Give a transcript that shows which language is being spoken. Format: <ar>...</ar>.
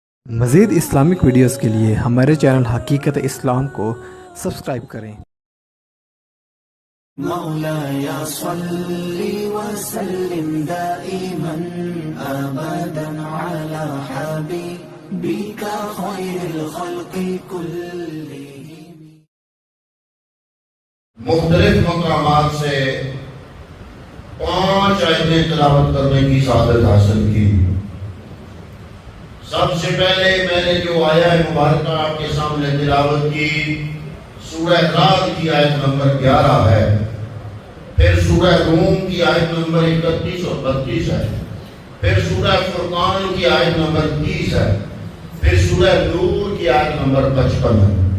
<ur>مزید Islamic videos کے لیے ہمارے چینل حقیقت اسلام کو سبسکرائب کریں۔</ur> <ar>مولاي صل وسلم دائما ابدا على حبيبك خير الخلق كلهم۔</ar> <ur>مختلف مقامات سے 5 آیتیں تلاوت کرنے کی سعادت حاصل کی۔ سب سے پہلے میں نے جو آیہ مبارکہ آپ کے سامنے تلاوت کی سورہ رعد کی آیت نمبر 11 ہے، پھر سورہ روم کی آیت نمبر 31 اور 32 ہے، پھر سورہ فرقان کی آیت نمبر 30 ہے، پھر سورہ نور کی آیت نمبر 55 ہے۔</ur>